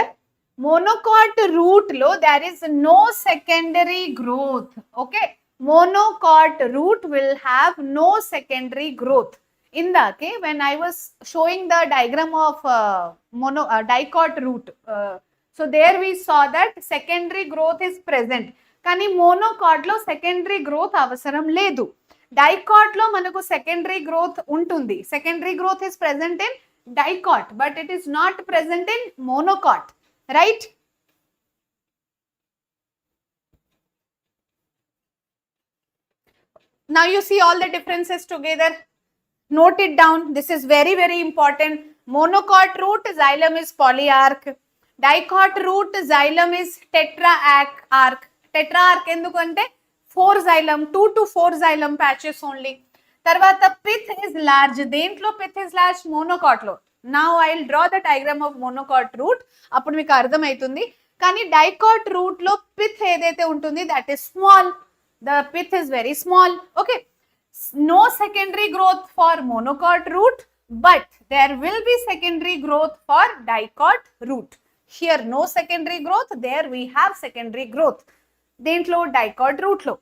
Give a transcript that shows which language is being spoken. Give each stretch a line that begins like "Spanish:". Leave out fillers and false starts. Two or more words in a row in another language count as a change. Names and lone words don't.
English: Monocot root lo there is no secondary growth. Okay, monocot root will have no secondary growth. Indake when I was showing the diagram of dicot root, so there we saw that secondary growth is present,
Telugu: కానీ మోనోకాట్ లో
English: secondary growth
Telugu: అవసరం లేదు. డైకాట్ లో మనకు
English: secondary growth
Telugu: ఉంటుంది.
English: secondary growth is present in dicot, but it is not present in monocot, right? Now you see all the differences together. Note it down. This is very, very important. Monocot root xylem is polyarch. Dicot root xylem is tetrarch. Tetrarch endukante 4 xylem, 2 to 4 xylem patches only. Tarvata pith is large. Dentlo pith is large monocot lo. Now I will draw the diagram of monocot root.
Telugu: అప్పుడు మీకు అర్థం అవుతుంది. కాని
English: dicot root
Telugu: లో పిత్ ఏదైతే ఉంటుంది,
English: that is small. The pith is very small. Okay, no secondary growth for monocot root, but there will be secondary growth for dicot root. Here no secondary growth, there we have secondary growth.
Telugu: Dentlo
English: dicot root
Telugu: lo.